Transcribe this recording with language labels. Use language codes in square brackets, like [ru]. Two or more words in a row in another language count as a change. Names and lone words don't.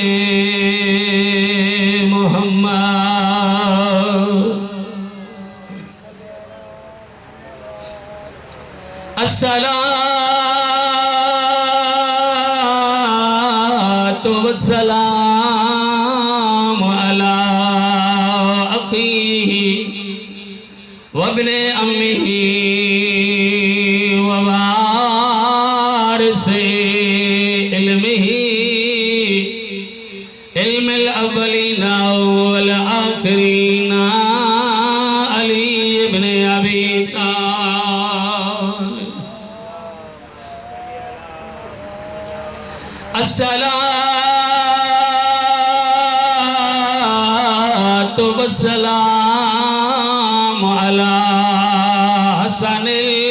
[ar] محمد الصلاة والسلام على أخيه وابن عمه علم الأولين والآخرين علي بن أبي طالب. الصلاة والسلام على الحسن